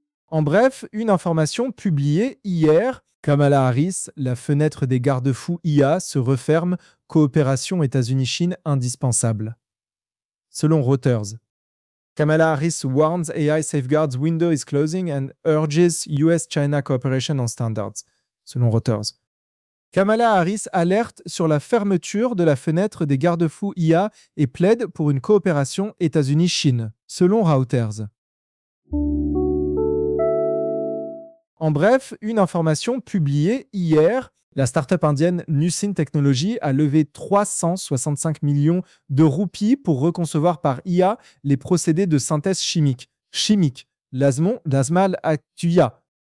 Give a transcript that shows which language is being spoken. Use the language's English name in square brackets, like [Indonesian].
[French] En bref, une information publiée hier. Kamala Harris, la fenêtre des garde-fous IA se referme, coopération États-Unis-Chine indispensable. Selon Reuters, [English] Kamala Harris warns AI safeguards window is closing and urges US-China cooperation on standards. [French] Selon Reuters, Kamala Harris alerte sur la fermeture de la fenêtre des garde-fous IA et plaide pour une coopération États-Unis-Chine. Selon Reuters. En bref, une information publiée hier, la start-up indienne Nussin Technology a levé 365 millions de roupies pour reconcevoir par IA les procédés de synthèse chimique, l'Azmal Actuya.